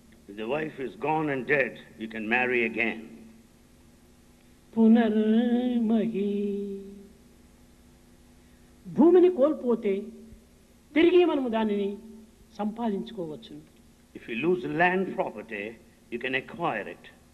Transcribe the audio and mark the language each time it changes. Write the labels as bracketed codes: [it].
[en] If the wife is gone and dead, you can marry again. [te] పునర్మహీ భూమిని కోల్పోతే తిరిగి మనము దానిని సంపాదించుకోవచ్చు. [en] If you lose land property, you can acquire it.